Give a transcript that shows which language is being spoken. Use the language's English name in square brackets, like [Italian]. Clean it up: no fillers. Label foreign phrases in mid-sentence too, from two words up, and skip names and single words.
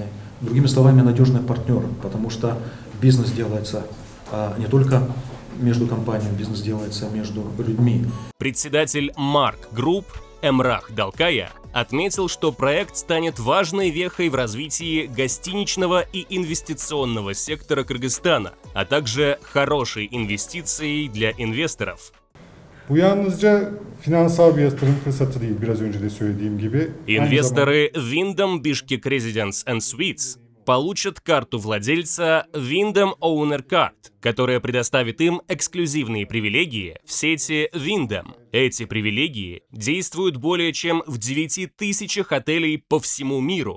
[Russian] Другими словами, надежный партнер, потому что бизнес делается не только между компаниями, бизнес делается между людьми. Председатель Mark Group Эмрах Далкая отметил, что проект станет важной вехой в развитии гостиничного и инвестиционного сектора Кыргызстана, а также хорошей инвестицией для инвесторов. [Turkish] Bu yalnızca finansal bir yatırım fırsatı değil, biraz önce de söylediğim gibi. [Russian] Инвесторы Wyndham Bishkek Residence and Suites получат карту владельца Wyndham Owner Card, которая предоставит им эксклюзивные привилегии в сети Wyndham. Эти привилегии действуют более чем в 9000 отелей по всему миру.